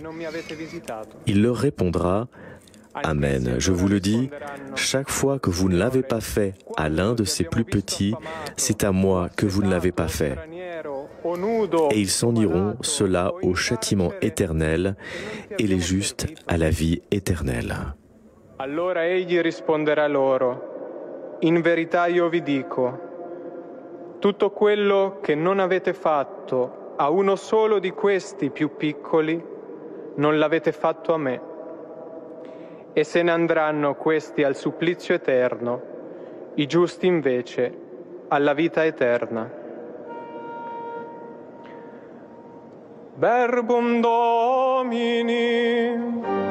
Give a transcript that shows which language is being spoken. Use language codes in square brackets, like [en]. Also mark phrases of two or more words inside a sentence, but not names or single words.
[fr] Il leur répondra: Amen, je vous le dis, chaque fois que vous ne l'avez pas fait à l'un de ces plus petits, c'est à moi que vous ne l'avez pas fait. Et ils s'en iront, ceux-là au châtiment éternel, et les justes à la vie éternelle. [it] Allora egli risponderà loro: In verità io vi dico, tutto quello che non avete fatto a uno solo di questi più piccoli, non l'avete fatto a me. E se ne andranno questi al supplizio eterno, i giusti invece alla vita eterna. [la] Verbum Domini.